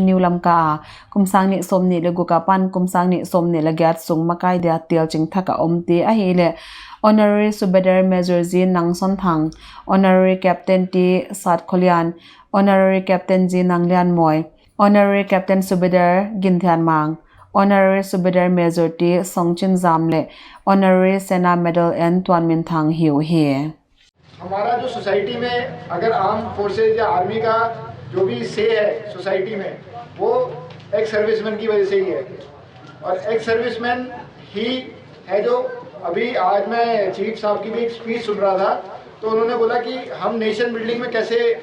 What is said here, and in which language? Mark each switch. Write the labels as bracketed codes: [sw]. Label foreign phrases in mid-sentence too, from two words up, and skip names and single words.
[pck] New Lamka kumsang ni somni le gukapan kumsang ni somni le gyat sung makai dia til ching thaka omti a hele Honorary Subedar Major Zi Nangson Thang Honorary Captain T Sat Kholian Honorary Captain Zi Nanglian Moy Honorary Captain Subedar Ginthan Mang Honorary Subedar Major T Songchin Zamle Honorary Sena Medal and Tuan Min Thang hiu he [hi] हमारा जो सोसाइटी में अगर [en] armed forces [hi] या आर्मी का जो भी से है सोसाइटी में वो [en] ex-serviceman [hi] की वजह से ही है और [en] ex-serviceman [hi] ही है जो अभी आज मैं चीफ साहब की भी एक स्पीच सुन रहा था तो उन्होंने बोला कि हम [en] nation building [hi] में कैसे